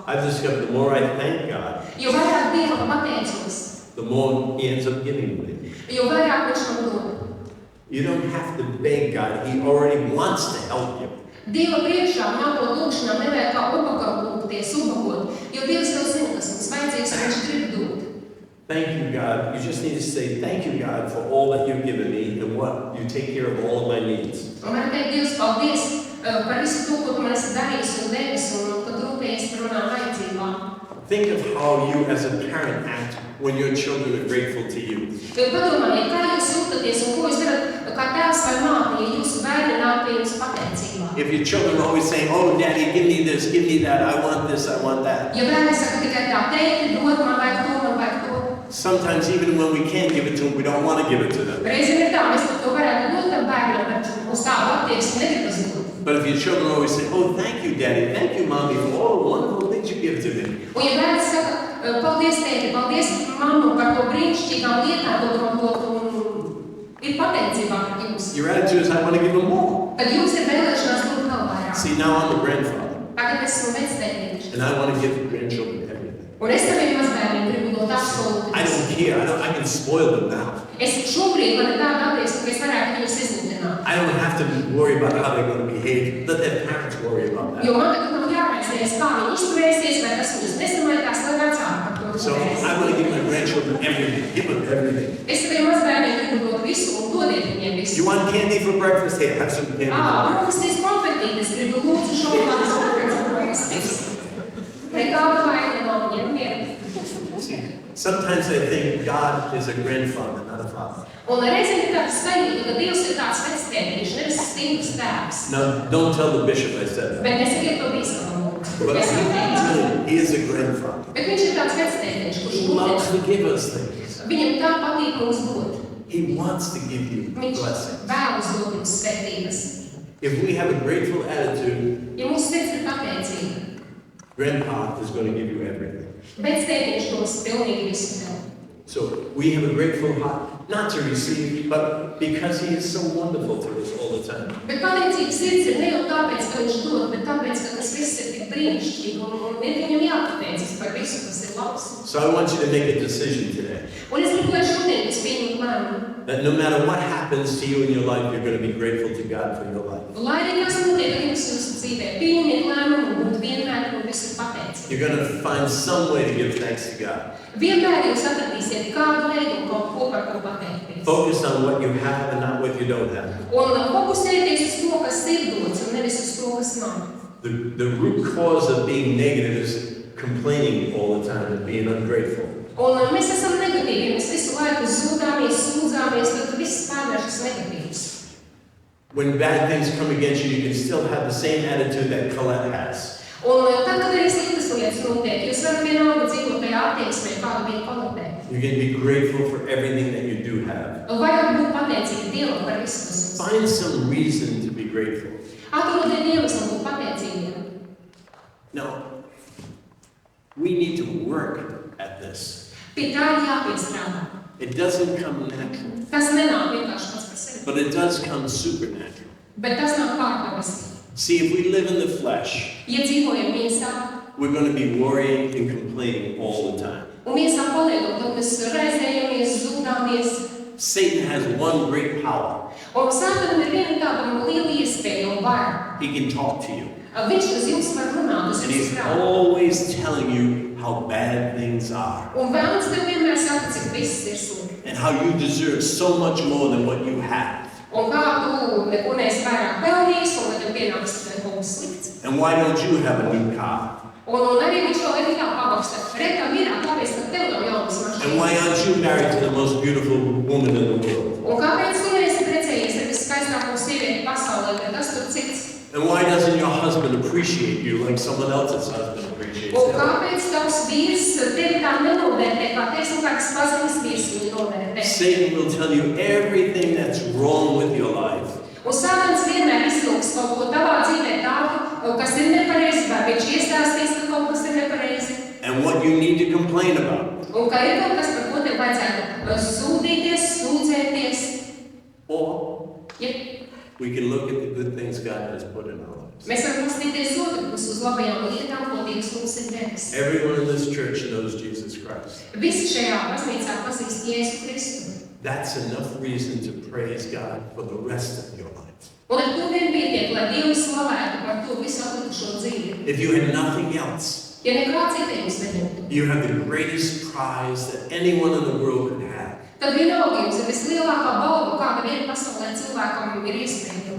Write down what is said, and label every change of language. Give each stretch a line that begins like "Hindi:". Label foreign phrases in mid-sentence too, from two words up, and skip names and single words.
English: I've discovered the more I thank God,
Latvian: Jo vairāk Dievam pateicos,
English: the more He ends up giving me.
Latvian: jo vairāk Viņš man dod.
English: You don't have to beg God. He already wants to help you.
Latvian: Dieva priekšā nākot lūkšanām nevajag kā ubagam lūgties, ubagot, jo Dievs jau zina, kas mums vajadzīgs, un Viņš grib dot.
English: Thank you, God. You just need to say, thank you, God, for all that you've given me and what you take care of all of my needs.
Latvian: Un varam teikt, Dievs, paldies par visu to, ko Tu man esi darījis un devis, un kad rūpējies par manām vajadzībām.
English: Think of how you as a parent act when your children are grateful to you.
Latvian: Padomājiet, kā jūs jūtaties un ko jūs darat kā tēvs vai māte, ja jūsu bērni nāk pie jums pateicībā.
English: If your children are always saying, oh, Daddy, give me this, give me that, I want this, I want that.
Latvian: Ja bērni saka tikai tā, tēti, dod, man vajag to, man vajag to.
English: Sometimes even when we can't give it to them, we don't want to give it to them.
Latvian: Reizēm ir tā, mēs pat to varētu dot tam bērnam, bet uz tādu attieksmi negribas dot.
English: But if your children always say, oh, thank you, Daddy, thank you, Mommy, for all the wonderful things you give to me.
Latvian: Un ja bērni saka, paldies tēti, paldies mammu par to brīnišķīgām lietām, ko tu man dod, un ir pateicībā par jums.
English: Your attitude is, I want to give them more.
Latvian: Tad jums ir vēlēšanās dot vēl vairāk.
English: See, now I'm a grandfather,
Latvian: Tagad esmu vectētiņš.
English: and I want to give grandchildren everything.
Latvian: Un es saviem mazbērniem gribu dot absolūti.
English: I don't care. I can spoil them now.
Latvian: Es šobrīd man ir tāda attieksme, ka es varētu viņus izlidināt.
English: I don't have to worry about how they're going to behave. Let their parents worry about that.
Latvian: Jo man tagad nav jāraizējas, kā viņi izturēsies, vai tas viņus nesamaitās, lai vecāki par to
English: So I want to give my grandchildren everything. Give them everything.
Latvian: Es saviem mazbērniem gribu dot visu un dodiet viņiem visu.
English: You want candy for breakfast? Here, have some candy.
Latvian: Brokastīs konfetītes, gribu lūdzu šokolādes brokastīs. Nekāda vaina nav viņiem mierīgi.
English: See, sometimes I think God is a grandfather, not a father.
Latvian: Un reizēm ir tāds sajūta, ka Dievs ir tāds vectētiņš, nevis stingrs tēvs.
English: Now, don't tell the bishop I said that.
Latvian: Bet nesakiet to bīskamam lūdzu.
English: But
Latvian: Es jau teicu.
English: he is a grandfather.
Latvian: Bet viņš ir tāds vectētiņš, kurš
English: He loves
Latvian: lūdz.
English: to give us things.
Latvian: Viņam tā patīk mums dot.
English: He wants to give you
Latvian: Viņš
English: blessings.
Latvian: vēlas dot jums svētības.
English: If we have a grateful attitude,
Latvian: Ja mūsu sirds ir pateicīga,
English: Grandpa is going to give you everything.
Latvian: vectētiņš dos pilnīgi visu tev.
English: So we have a grateful heart, not to receive, but because He is so wonderful to us all the time.
Latvian: Bet pateicības sirds ir ne jau tāpēc, ka viņš dod, bet tāpēc, ka tas viss ir tik brīnišķīgi un ir viņam jāpateicas par visu, kas ir labs.
English: So I want you to make a decision today
Latvian: Un es gribu, lai šodien jūs pieņemat lēmumu.
English: that no matter what happens to you in your life, you're going to be grateful to God for your life.
Latvian: Lai arī kas notiek ar jums jūsu dzīvē, pieņemiet lēmumu un būt vienmēr un visu pateicīgi.
English: You're going to find some way to give thanks to God.
Latvian: Vienmēr jūs atradīsiet kādu veidu un kaut ko par ko pateikties.
English: Focus on what you have and not what you don't have.
Latvian: Un fokusēties uz to, kas ir dots, un nevis uz to, kas nav.
English: The root cause of being negative is complaining all the time and being ungrateful.
Latvian: Un mēs esam negatīvi, mēs visu laiku zūdāmies, sūdzāmies, tad viss pārvēršas negatīvs.
English: When bad things come against you, you can still have the same attitude that Colette has.
Latvian: Un tad, kad arī sliktas lietas notiek, jūs varat vienalga dzīvot tajā attieksmē, kāda bija Koletē.
English: You can be grateful for everything that you do have.
Latvian: Vajag būt pateicīgi Dievam par visu, kas jums ir.
English: Find some reason to be grateful.
Latvian: Atrodiet iemeslu būt pateicīgiem.
English: Now, We need to work at this.
Latvian: Pie tā ir jāpiestrādā.
English: It doesn't come natural,
Latvian: Tas nenāk vienkārši pats par sevi,
English: but it does come supernatural.
Latvian: bet tas nav kārtavas.
English: See, if we live in the flesh,
Latvian: Ja dzīvojam miesā,
English: we're going to be worrying and complaining all the time.
Latvian: un miesā paliekam, tad mēs raizējamies, zūdāmies.
English: Satan has one great power.
Latvian: Un Sātanam ir viena tāda liela iespēja un vara.
English: He can talk to you.
Latvian: Viņš uz jums var runāt, uz
English: And
Latvian: jums
English: he's
Latvian: prāt.
English: always telling you how bad things are.
Latvian: Un vēlams tev vienmēr saka, cik viss ir slikti.
English: And how you deserve so much more than what you have.
Latvian: Un kā tu neko neesi vairāk pelnījis, un vai tev pienāks tikai kaut kas slikts.
English: And why don't you have a new car?
Latvian: Un arī viņš vēl ir tā pabaksta. Rekā mirā, kāpēc tad tev nav jaunas
English: And why
Latvian: mašīnas?
English: aren't you married to the most beautiful woman in the world?
Latvian: Un kāpēc tu neesi precējies ar viskaistāko sievieti pasaulē, bet tas tur cits?
English: And why doesn't your husband appreciate you like someone else's husband appreciates
Latvian: Un
English: you?
Latvian: kāpēc tavs vīrs tevi tā nenovērtē, kā teiksim, kāds paziņas vīrs viņu novērtē?
English: Satan will tell you everything that's wrong with your life.
Latvian: Un Sātans vienmēr izlūks kaut ko tavā dzīvē tādu, kas ir nepareizi, vai viņš iestāstīs, ka kaut kas ir nepareizi.
English: And what you need to complain about.
Latvian: Un ka ir kaut kas, par ko tev vajadzētu sūdīties, sūdzēties.
English: Or
Latvian: Ja
English: we can look at the good things God has put in our lives.
Latvian: mēs varam paskatīties otru pusi uz labajām lietām, ko Dievs mums ir devis.
English: Everyone in this church knows Jesus Christ.
Latvian: Visi šajā baznīcā pazīst Jēzu Kristu.
English: That's enough reason to praise God for the rest of your life.
Latvian: Un ar to vien pietiek, lai Dievu slavētu par to visu atlikušo dzīvi.
English: If you had nothing else,
Latvian: Ja nekā cita jums nebūtu,
English: you have the greatest prize that anyone in the world could have.
Latvian: tad vienalga jums ir vislielākā balva, kāda vien pasaulē cilvēkam ir iespējama.